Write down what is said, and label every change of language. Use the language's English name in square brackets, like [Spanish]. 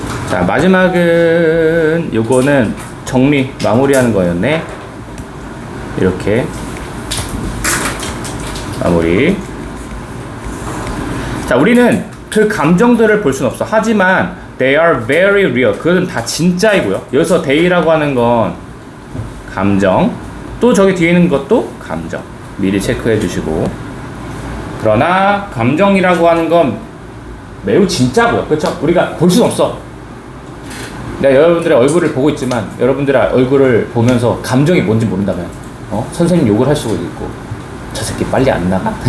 [Korean] 자, 마지막은 요거는 마무리하는 거였네. 이렇게 마무리. 자, 우리는 그 감정들을 볼 수는 없어. 하지만 [English] they are very real. [Korean] 그건 다 진짜이고요. 여기서 they라고 하는 건 감정. 또 저기 뒤에 있는 것도 감정. 미리 체크해 주시고. 그러나 감정이라고 하는 건 매우 진짜고요. 그렇죠? 우리가 볼 수는 없어. 내가 여러분들의 얼굴을 보고 있지만 여러분들의 얼굴을 보면서 감정이 뭔지 모른다면 선생님 욕을 할 수도 있고 저 새끼 빨리 안 나가?